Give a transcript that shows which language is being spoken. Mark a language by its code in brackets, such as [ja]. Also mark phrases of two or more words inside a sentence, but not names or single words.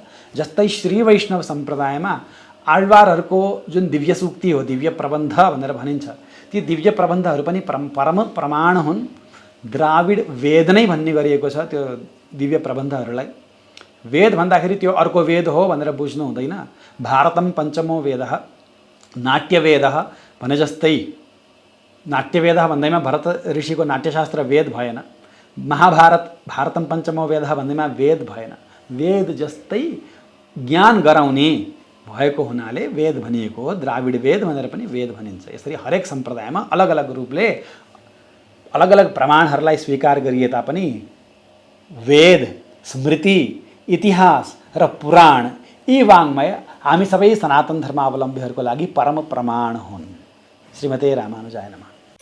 [ne] जस्तै श्री वैष्णव सम्प्रदायमा आழ்वारहरूको जुन दिव्य सूक्ति हो, दिव्य प्रबन्ध भनेर भनिन्छ, ती दिव्य प्रबन्धहरू पनि परम प्रमाण हुन्। द्राविड वेद नै भन्ने गरिएको छ त्यो दिव्य प्रबन्धहरूलाई। वेद भन्दाखेरि त्यो अर्को वेद हो भनेर बुझ्नु हुँदैन। [sa] भारतम पञ्चमो वेदः, [ne] नाट्यवेदः भने जस्तै नाट्यवेदः भन्दैमा भरत ऋषिको नाट्यशास्त्र वेद भएन। महाभारत [sa] भारतम पञ्चमो वेदः [ne] भन्दैमा वेद भएन। वेद जस्तै ज्ञान गराउने भएको हुनाले वेद भनिएको हो। द्राविड वेद भनेर पनि वेद भनिन्छ। यसरी हरेक सम्प्रदायमा अलग अलग रूपले अलग अलग प्रमाणहरूलाई स्वीकार गरिए तापनि वेद, स्मृति, इतिहास र पुराण यी वाङ्मय हामी सबै सनातन धर्मावलम्बीहरूको लागि परम प्रमाण हुन्। [sa] श्रीमते रामानुजाय नमः।